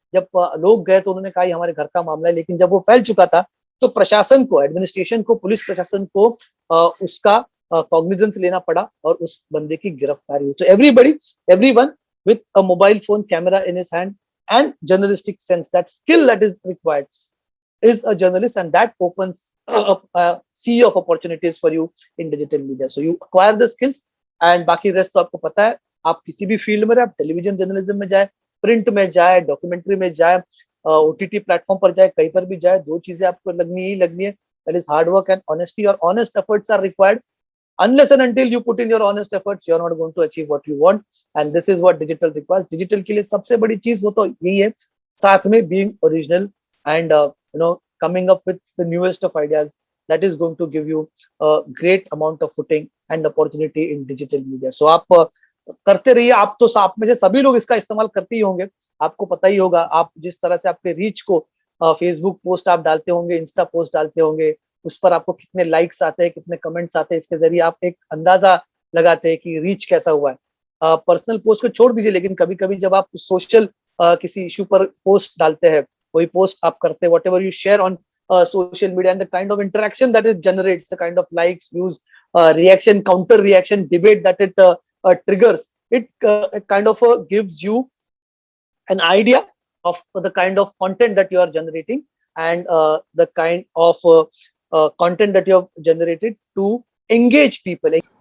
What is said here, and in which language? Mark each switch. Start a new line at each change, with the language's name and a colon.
Hindi: जब लोग गए तो उन्होंने कहा ये हमारे घर का मामला है, लेकिन जब वो फैल चुका था तो प्रशासन को, एडमिनिस्ट्रेशन को, पुलिस प्रशासन को उसका कॉग्निजेंस लेना पड़ा और उस बंदे की गिरफ्तारी हुई।
English: So everyone with a mobile phone camera in his hand and journalistic sense, that skill that is required is a journalist, and that opens up a sea of opportunities for you in digital media. So you acquire the skills and
Hindi: बाकी rest तो आपको पता है, आप किसी भी field में रहे, आप टेलीविजन जर्नलिज्म में जाए, प्रिंट में जाए, डॉक्यूमेंट्री में जाए, ओटीटी प्लेटफॉर्म पर जाए, कहीं पर भी जाए, दो चीजें आपको लगनी है,
English: that is hard work and honesty. Your honest efforts are required. Unless and until you put in your honest efforts, you're not going to achieve what you want, and this is what digital requires.
Hindi: Digital के लिए सबसे बड़ी चीज वो तो यही है, साथ में
English: being original and coming up with the newest of ideas, that is going to give you a great amount of footing and opportunity in digital media.
Hindi: So आप करते रहिए, आप तो आप में से सभी लोग इसका इस्तेमाल करते ही होंगे, आपको पता ही होगा, आप जिस तरह से आपके रीच को फेसबुक पोस्ट आप डालते होंगे, इंस्टा पोस्ट डालते होंगे, उस पर आपको कितने लाइक्स आते हैं, कितने कमेंट्स आते हैं, इसके जरिए आप एक अंदाजा लगाते हैं कि रीच कैसा हुआ है। पर्सनल पोस्ट को छोड़ दीजिए, लेकिन कभी कभी जब आप सोशल किसी इशू पर पोस्ट डालते हैं, कोई पोस्ट आप करते हैं,
English: Whatever you share on social media, and the kind of interaction that it generates, the kind of likes, views, reaction, counter reaction, debate that it triggers, it kind of gives you an idea of the kind of content that you are generating, and the kind of content that you have generated to engage people.